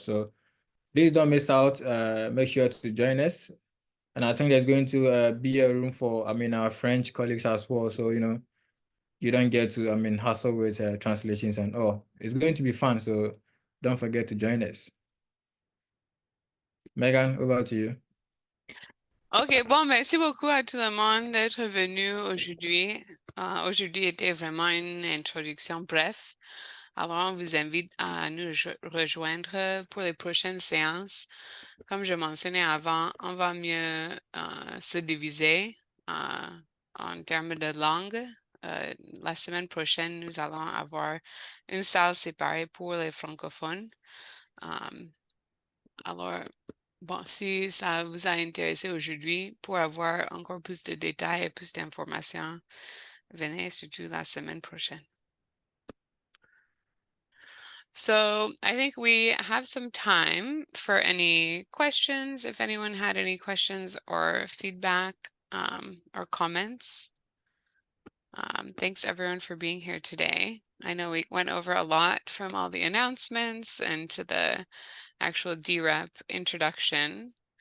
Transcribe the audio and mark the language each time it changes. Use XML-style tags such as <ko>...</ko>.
<en>So please don't miss out. Make sure to join us. And I think there's going to be a room for, our French colleagues as well. So, you don't get to, hassle with translations and all. It's going to be fun. So don't forget to join us. Megan, over to you.</en> <fr>Ok, bon, merci beaucoup à tout le monde d'être venu aujourd'hui. Aujourd'hui était vraiment une introduction bref. Alors, on vous invite à nous rejoindre pour les prochaines séances. Comme je mentionnais avant, on va mieux se diviser en termes de langue. La semaine prochaine, nous allons avoir une salle séparée pour les francophones. Alors, bon, si ça vous a intéressé aujourd'hui, pour avoir encore plus de détails et plus d'informations, venez surtout la semaine prochaine.</fr> <en>So I think we have some time for any questions, if anyone had any questions or feedback or comments. Thanks everyone for being here today. I know we went over a lot from all the announcements and to the actual DREP introduction.</en>